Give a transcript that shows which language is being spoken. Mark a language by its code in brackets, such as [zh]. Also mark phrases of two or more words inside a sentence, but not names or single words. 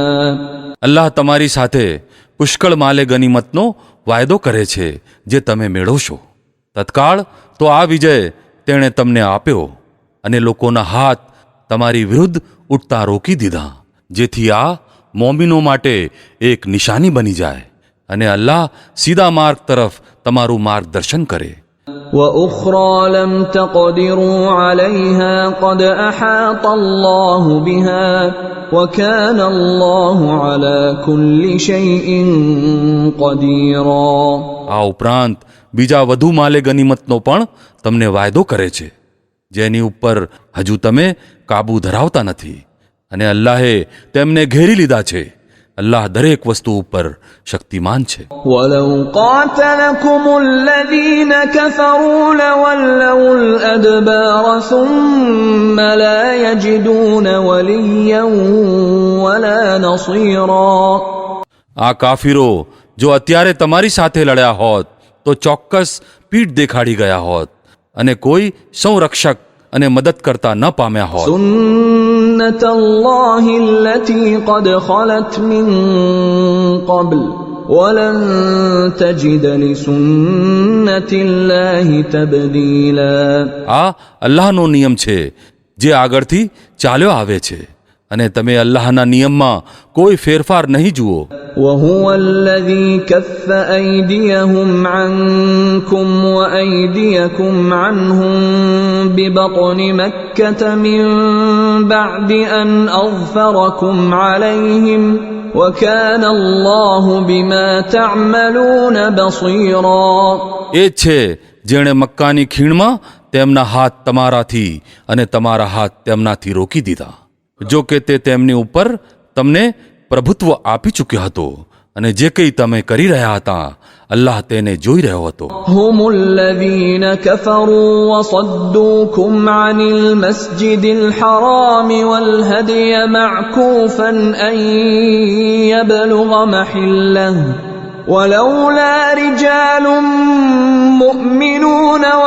[gu] અલ્લાહ તમારી સાથે પુષ્કળ માલે ગનીમતનો વાયદો કરે છે જે તમે મેળવશો. તત્કાળ તો આ વિજય તેણે તમને આપ્યો અને લોકોના હાથ તમારી વિરુદ્ધ ઉઠતા રોકી દીધા, જેથી આ મોમિનો માટે એક નિશાની બની જાય અને અલ્લાહ સીધા માર્ગ તરફ તમારું માર્ગદર્શન કરે. [ar] وأخرى لم تقدروا عليها قد أحاط الله بها وكان الله على كل شيء قديرا. [gu] આ ઉપરાંત બીજા વધુ માલે ગનીમતનો પણ તમને વાયદો કરે છે જેની ઉપર હજુ તમે કાબુ ધરાવતા નથી, અને અલ્લાહે તેમને ઘેરી લીધા છે. અલ્લાહ દરેક વસ્તુ ઉપર શક્તિમાન છે. [ar] ولو قاتلكم الذين كفروا لولوا الأدبار ثم لا يجدون وليا ولا نصيرا. [gu] આ કાફીરો જો અત્યારે તમારી સાથે લડ્યા હોત તો ચોક્કસ પીઠ દેખાડી ગયા હોત અને કોઈ સંરક્ષક અને મદદ કરતા ન પામ્યા હોત. [ar] سنة الله التي قد خلت من قبل ولن تجد لسنة الله تبديلا. [gu] આ અલ્લાહનો નિયમ છે જે આગળથી ચાલ્યો આવે છે, અને તમે અલ્લાહના નિયમમાં કોઈ ફેરફાર નહીં જુઓ. [ar] وهو الذي كف أيديهم عنكم وأيديكم عنهم ببطن مكة من بعد أن أظفركم عليهم وكان الله بما تعملون بصيرا. [gu] એ જ છે જેણે મક્કાની ખીણમાં તેમના હાથ તમારાથી અને તમારા હાથ તેમનાથી રોકી દીધા, જો કે તે તેમની ઉપર તમને પ્રભુત્વ આપી ચૂક્યો હતો, અને જે કંઈ તમે કરી રહ્યા હતા અલ્લાહ તેને જોઈ રહ્યો હતો. [ar] هم الذين كفروا وصدوكم عن المسجد الحرام والهدي معكوفا أن يبلغ محله ولولا رجال مؤمنون